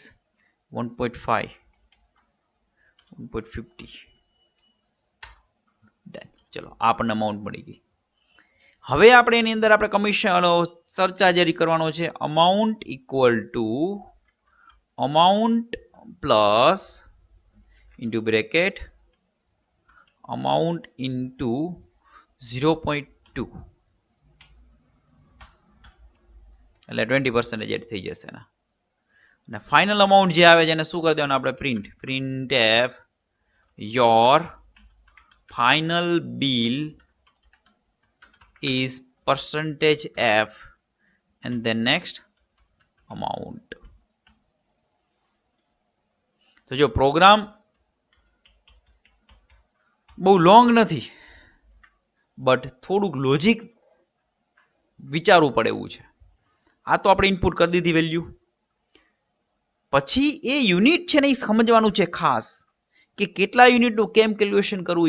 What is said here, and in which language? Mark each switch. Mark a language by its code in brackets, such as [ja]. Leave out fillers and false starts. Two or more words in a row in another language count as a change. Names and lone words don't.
[gu] 1.5, 1.50. ચલો આપણને અમાઉન્ટ મળી ગઈ. હવે આપણે એની અંદર આપણે [en] commission surcharge [gu] કરવાનો છે. [en] amount equal to amount plus into bracket amount into 0.2 [gu] એટલે 20% એડ થઈ જશે ને. અને [en] final amount [gu] જે આવે છે એને શું કરી દેવાનું આપણે [en] print f your final bill is percentage f and then next amount. [gu] તો જો પ્રોગ્રામ બહુ લોંગ નથી, બટ થોડુંક લોજિક વિચારવું પડે એવું છે. આ તો આપણે ઇનપુટ કરી દીધી વેલ્યુ, પછી એ યુનિટ છે ને એ સમજવાનું છે ખાસ કે કેટલા યુનિટનું કેમ કેલ્ક્યુલેશન કરવું.